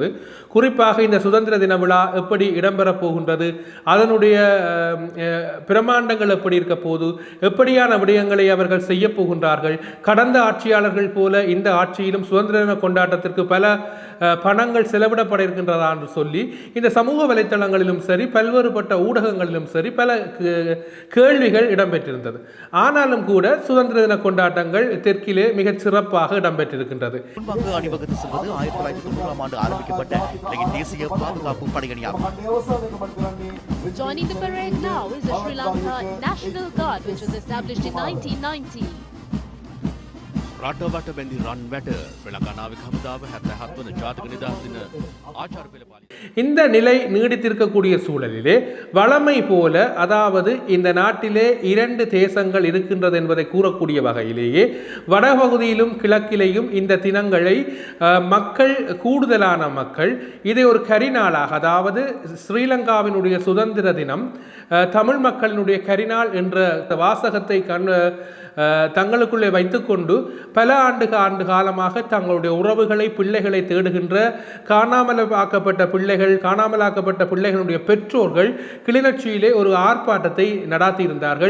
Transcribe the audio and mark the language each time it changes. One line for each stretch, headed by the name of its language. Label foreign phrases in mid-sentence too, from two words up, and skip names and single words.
Tamil: குறிப்பாக இந்த சுதந்திர தின விழா எப்படி இடம்பெறப் போகின்றது, அதனுடைய பிரமாண்டங்கள் எப்படி இருக்க போது, எப்படியான விடயங்களை அவர்கள் செய்ய போகின்றார்கள், கடந்த ஆட்சியாளர்கள் போல இந்த ஆட்சியிலும் சுதந்திர தின கொண்டாட்டத்திற்கு பல பணங்கள் செலவிடப்பட இருக்கின்றதா என்று சொல்லி இந்த சமூக வலைத்தளங்களிலும் சரி, பல்வேறுபட்ட ஊடகங்களிலும் சரி பல கேள்விகள் இடம்பெற்றிருந்தது. ஆனாலும் கூட சுதந்திர தின கொண்டாட்டங்கள் தெற்கிலே மிகச் சிறப்பாக இடம்பெற்றிருக்கின்றது. அணிவகுத்து செல்வது 1990ஆம் ஆண்டு ஆரம்பிக்கப்பட்ட தேசிய பாதுகாப்பு படையணியாகும்.
English: Joining the parade now is the Sri Lanka National Guard, which was established in 1990.
Sinhala: රටවට බැඳි රන් වැට ශ්‍රී ලංකා නාවික හමුදාව 77 වන ජාතික නිදහස් දින ආචාර්ය පෙළ පාලි.
Tamil: இந்த நிலை நீடித்திருக்கக்கூடிய சூழலிலே வளமை போல, அதாவது இந்த நாட்டிலே இரண்டு தேசங்கள் இருக்கின்றது என்பதை கூறக்கூடிய வகையிலேயே வடபகுதியிலும் கிழக்கிலேயும் இந்த தினங்களை மக்கள், கூடுதலான மக்கள் இதை ஒரு கரிநாளாக, அதாவது ஸ்ரீலங்காவினுடைய சுதந்திர தினம் தமிழ் மக்களினுடைய கரிநாள் என்ற வாசகத்தை தங்களுக்குள்ளே வைத்துக்கொண்டு பல ஆண்டு காலமாக தங்களுடைய உறவுகளை, பிள்ளைகளை தேடுகின்ற காணாமலாக்கப்பட்ட பிள்ளைகளுடைய பெற்றோர்கள் கிளிநொச்சியிலே ஒரு ஆர்ப்பாட்டத்தை நடாத்தியிருந்தார்கள்.